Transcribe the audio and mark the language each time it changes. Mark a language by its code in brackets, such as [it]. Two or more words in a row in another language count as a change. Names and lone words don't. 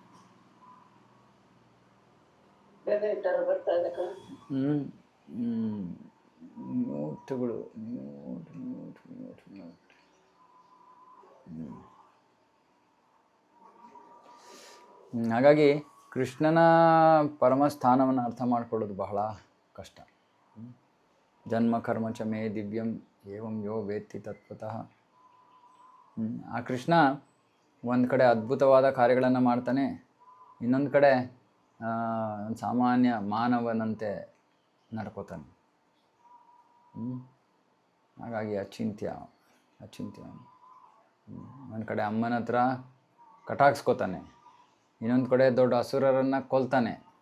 [kn] ನೋಟುಗಳು ಹಾಗಾಗಿ ಕೃಷ್ಣನ ಪರಮಸ್ಥಾನವನ್ನು ಅರ್ಥ ಮಾಡ್ಕೊಳ್ಳೋದು ಬಹಳ ಕಷ್ಟ. [sa] ಜನ್ಮ ಕರ್ಮ ಚ ಮೇ ದಿವ್ಯಂ ಏವಂ ಯೋ ವೇತ್ತಿ ತತ್ವತಃ. [kn] ಆ ಕೃಷ್ಣ ಒಂದು ಕಡೆ ಅದ್ಭುತವಾದ ಕಾರ್ಯಗಳನ್ನು ಮಾಡ್ತಾನೆ, ಇನ್ನೊಂದು ಕಡೆ ಸಾಮಾನ್ಯ ಮಾನವನಂತೆ ನಡ್ಕೋತಾನೆ. ಹಾಗಾಗಿ ಅಚಿಂತ್ಯ. ಒಂದು ಕಡೆ ಅಮ್ಮನ ಹತ್ರ ಕಟಾಕ್ಸ್ಕೋತಾನೆ, ಇನ್ನೊಂದು ಕಡೆ ದೊಡ್ಡ ಅಸುರರನ್ನು ಕೊಲ್ತಾನೆ.